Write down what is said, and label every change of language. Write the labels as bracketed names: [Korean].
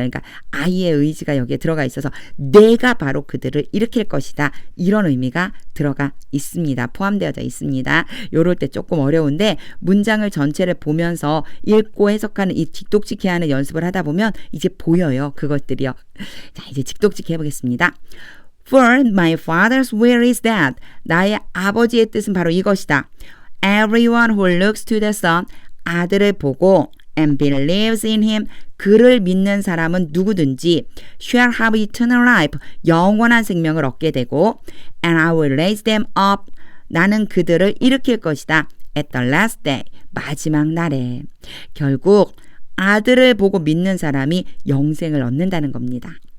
[Korean] 그러니까 아이의 의지가 여기에 들어가 있어서 내가 바로 그들을 일으킬 것이다. 이런 의미가 들어가 있습니다. 포함되어져 있습니다. 요럴 때 조금 어려운데 문장을 전체를 보면서 읽고 해석하는 이 직독직해 하는 연습을 하다 보면 이제 보여요. 그것들이요. 자, 이제 직독직해 해보겠습니다. [English] For my father's will is that. [Korean] 나의 아버지의 뜻은 바로 이것이다. [English] Everyone who looks to the Son, [Korean] 아들을 보고 [English] and believes in him, [Korean] 그를 믿는 사람은 누구든지 [English] shall have eternal life, [Korean] 영원한 생명을 얻게 되고 [English] and I will raise them up, [Korean] 나는 그들을 일으킬 것이다. [English] at the last day, [Korean] 마지막 날에. 결국 아들을 보고 믿는 사람이 영생을 얻는다는 겁니다.